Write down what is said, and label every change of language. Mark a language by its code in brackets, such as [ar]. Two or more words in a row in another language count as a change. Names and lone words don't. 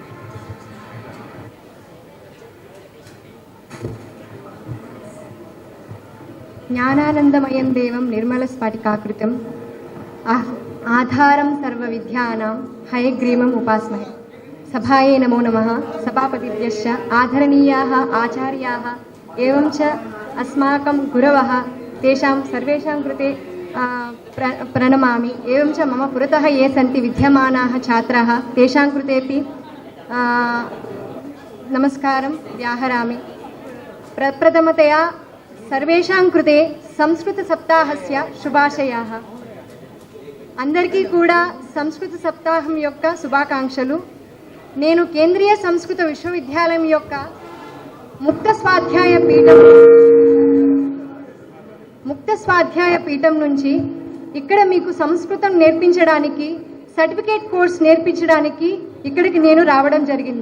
[sa] జ్ఞానానందమయం దేవం నిర్మల స్ఫటికాకృతం ఆధారం సర్వ విద్యానాం హయగ్రీవం ఉపాస్మహే. సభాయే నమో నమః. సభాపతిభ్యశ్చ ఆదరణీయాः ఆచార్యాः एवं च अस्माकं गुरवः तेषां सर्वेषां कृते प्रणमामि. एवं च मम पुरतः ये सन्ति विद्यमानाः छात्राः तेषां कृतेपि नमस्कारं व्याहरामि. प्रप्रथमतया సర్వేషాం కృతే సంస్కృత సప్తాహస్య శుభాశయాః. [te] అందరికీ కూడా సంస్కృత సప్తాహం యొక్క శుభాకాంక్షలు. నేను కేంద్రీయ సంస్కృత విశ్వవిద్యాలయం యొక్క ముక్త స్వాధ్యాయ పీఠం నుంచి ఇక్కడ మీకు సంస్కృతం నేర్పించడానికి, [en] certificate course [te] నేర్పించడానికి ఇక్కడికి నేను రావడం జరిగింది.